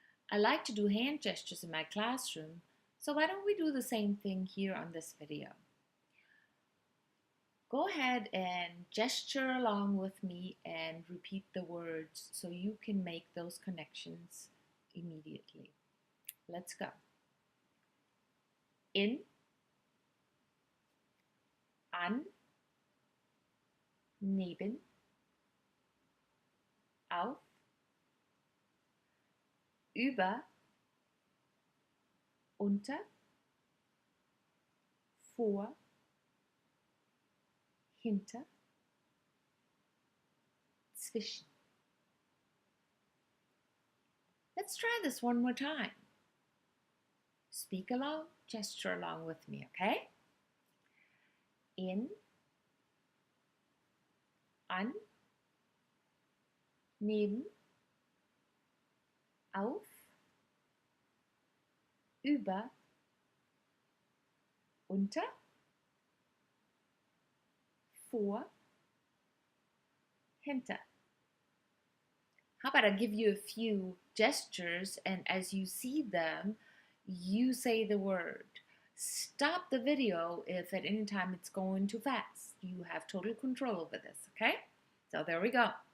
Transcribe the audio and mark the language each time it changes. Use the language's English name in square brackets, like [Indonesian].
[English] I like to do hand gestures in my classroom, so why don't we do the same thing here on this video? Go ahead and gesture along with me and repeat the words so you can make those connections immediately. Let's go. [German] In, an, neben, auf, über, unter, vor, hinter, zwischen. [English] Let's try this one more time. Speak along, gesture along with me, okay? [German] In, an, neben, auf, über, unter, vor, hinter. [English] How about I give you a few gestures, and as you see them, you say the word. Stop the video if at any time it's going too fast. You have total control over this, okay? So there we go.